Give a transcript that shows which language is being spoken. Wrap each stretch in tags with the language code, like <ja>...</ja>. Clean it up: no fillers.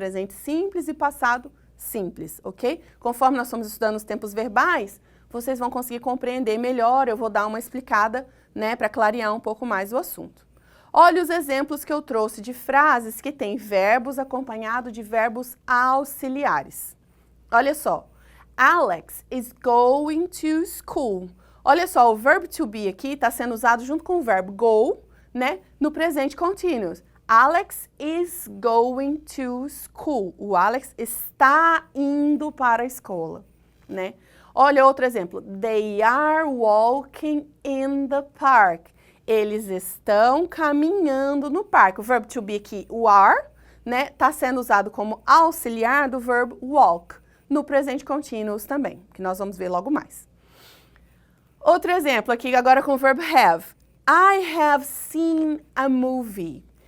<pt>Presente simples e passado simples, ok? Conforme nós estamos estudando os tempos verbais, vocês vão conseguir compreender melhor, eu vou dar uma explicada, né, para clarear um pouco mais o assunto. Olha os exemplos que eu trouxe de frases que têm verbos acompanhados de verbos auxiliares. Olha só,</pt> <en>Alex is going to school.</en> <pt>Olha só, o verbo to be aqui está sendo usado junto com o verbo go, né, no presente continuous.</pt> <en>Alex is going to school.</en> <pt>O Alex está indo para a escola, né? Olha outro exemplo.</pt> <en>They are walking in the park.</en> <pt>Eles estão caminhando no parque. O verbo to be aqui, o are, né, está sendo usado como auxiliar do verbo walk, no presente continuous também, que nós vamos ver logo mais. Outro exemplo aqui agora com o verbo have.</pt> <en>I have seen a movie.</en>